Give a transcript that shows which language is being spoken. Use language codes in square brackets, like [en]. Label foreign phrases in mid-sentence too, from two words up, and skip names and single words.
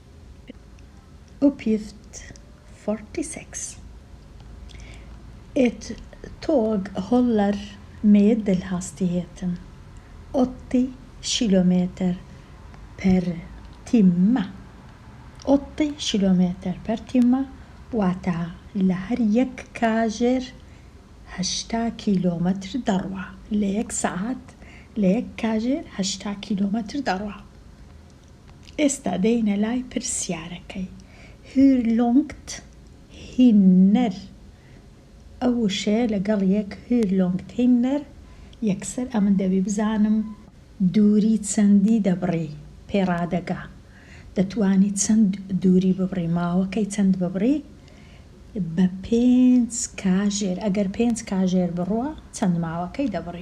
[sv] Uppgift 46. Ett tåg håller medelhastigheten 80 kilometer per timme. 80 kilometer per timme [ckb] واتە لە هەر یەک کاژێر 80 کیلۆمەتر دەڕوا لە یەک سەعات لە یەک کاژێر 80 کیلۆمەتر دەڕوا. ئێستا دەینە لای پرسیارەکەی. [sv] Hur långt hinner [ckb] ئەو وشەیە لەگەڵ یەک [sv] hur långt hinner [ckb] یەکسەر ئەمن دەبی بزانم دووری چەندی دەبڕی پێڕادەگا. دەتوانی چەند دووری ببڕی ماوەکەی چەند ببڕی بە 5 کاژێر ئەگەر 5 کاژێر بڕوە چەند ماوەکەی دەبڕی.